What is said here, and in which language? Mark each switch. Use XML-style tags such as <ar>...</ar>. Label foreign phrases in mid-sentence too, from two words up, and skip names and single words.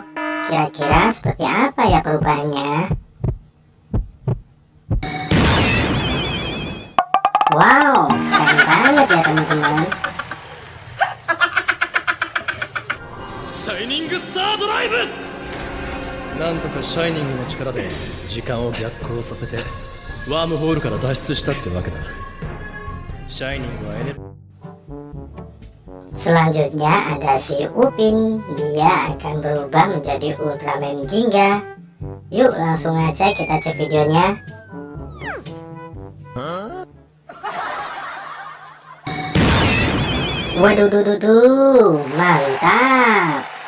<id>Kira-kira seperti apa ya perubahannya? Wow, keren banget ya teman-teman.</id> <en>Shining Star Drive!</en> <ja>なんとかシャイニングの力で時間を逆行させてワームホールから脱出したってわけだ。シャイニングはエネル</ja> <id>Selanjutnya ada si Upin. Dia akan berubah menjadi Ultraman Ginga. Yuk langsung aja kita cek videonya. Waduh, mantap.</id>